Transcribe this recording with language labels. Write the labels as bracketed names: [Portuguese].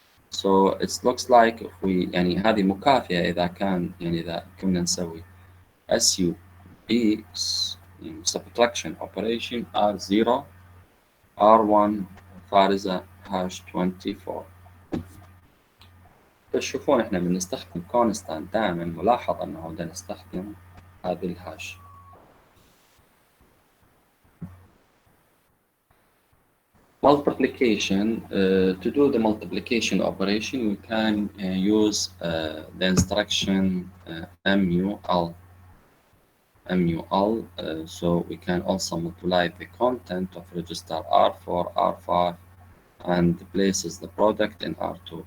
[English] So it looks like if we [Arabic] يعني هذه مكافئة إذا كان يعني إذا كنا نسوي SUB يعني [English] subtraction operation [Arabic] R0 R1 فارزة #24. تشوفون احنا بنستخدم constant دائما، ملاحظ انه بدنا نستخدم هذه الهاش. [English] Multiplication, to do the multiplication operation we can use the instruction MUL. So we can also multiply the content of register R4, R5 and places the product in R2.